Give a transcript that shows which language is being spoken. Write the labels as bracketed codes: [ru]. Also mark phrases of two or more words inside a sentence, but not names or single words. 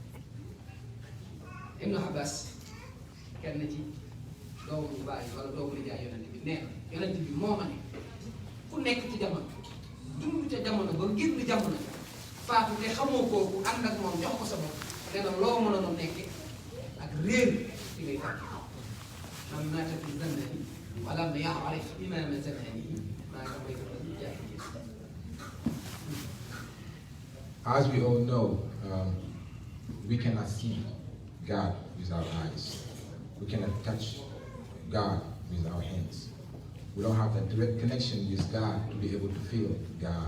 [wo] Ibnu Abbas kenn ci doomu bu bàyyi wala doomu nijaay yonent bi nee na yonent bi moo ma ne ku nekk ci jamono dund ca jamono ba génn jamono faatu te xamoo kooku ànd ak moom jox ko sa bopp nee na loo mën a doon nekke ak réer ci ngay tàkk [ar] من مات في زماني ولا ما يعرف إمام زمانه [wo] maa ngi may defal jaay. [en] As we all know, we cannot see God with our eyes. We cannot touch God with our hands. We don't have that direct connection with God to be able to feel God.